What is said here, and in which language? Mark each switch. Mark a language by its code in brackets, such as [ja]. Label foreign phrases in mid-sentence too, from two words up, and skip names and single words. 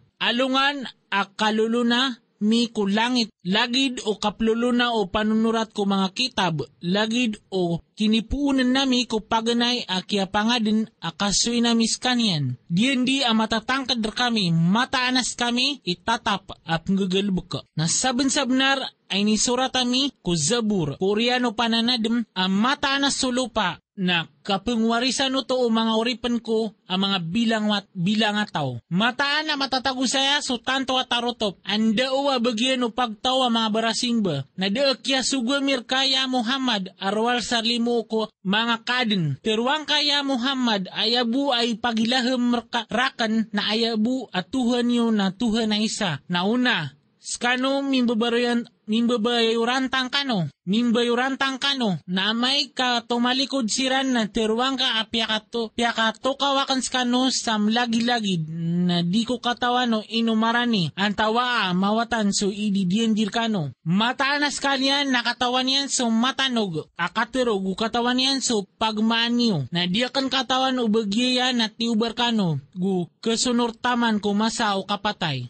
[mrw] Alungan akaluluna mi kulangit, lagid o kapluluna o panunurat ko mga kitab, lagid o kinipuunan nami ko paganay akya pangadin akasui namis kanyan. Di matatangkad kami, mataanas kami, itatap at ngagalbuka. Nasaban-sabnar ay nisurat kami ko Zabur, Koreano pananadem, ang mataanas sulupa na kapangwarisan to o mga oripan ko ang mga bilang ataw. Mataan na matatago saya so tanto atarotop. Anda o bagyan o pagtaw ang mga barasingba. Na deakya sugwamir kaya Muhammad arwal sarlimu ko mga kadin. Terwang kaya Muhammad ayabu ay pagilahem rakan na ayabu at Tuhan yun na Tuhan na isa. Nauna, skano mimbabayurantang kano, na may ka tumalikod siran na terwang ka piakato kawakan skano sam lagi-lagi na di ko katawan o inumarani ang tawa mawatan so ididiendir kano. Mataanas kanyan nakatawan yan so matanog, akatirog katawan yan so pagmaanyo, na di akan katawan o bagyayan at niubar kano, gu kasunurtaman ko masa o kapatay.